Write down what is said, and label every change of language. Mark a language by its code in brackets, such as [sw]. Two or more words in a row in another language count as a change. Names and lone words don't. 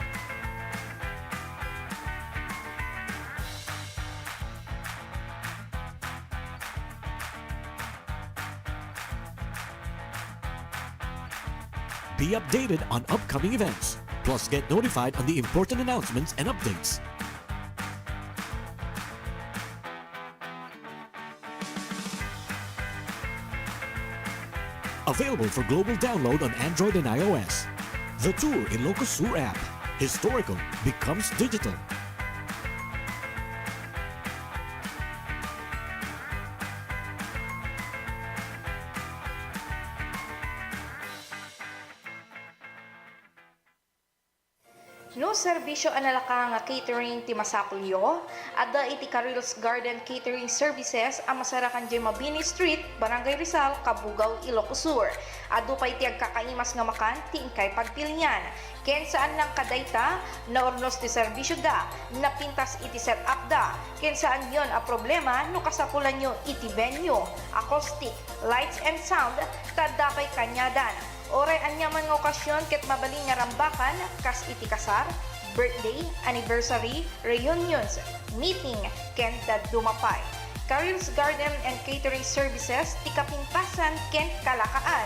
[en] Be updated on upcoming events, plus get notified on the important announcements and updates. Available for global download on Android and iOS. The Tour Ilocos Sur app. Historical becomes digital. [ilo] No serbisyo analaka nga catering ti Masapulyo, adda iti Caril's Garden Catering Services ang masarakan di Mabini Street, Barangay Rizal, Kabugao, Ilocos Sur. Adu pa iti agkakaimas nga makan ti ingkay pagpilian. Ken saan lang kadayta na ornos ti serbisyo da, napintas iti set up da. Ken saan yon a problema no kasapulan nyo iti venue, [en] acoustic, lights and sound, [ilo] tadapay kanyadan. Oray anyaman nga okasyon ket mabaling nga rambakan kas iti kasar, birthday, anniversary, reunions, meeting, ken dumapay. Caril's Garden and Catering Services ti kapintasan ken kalakaan.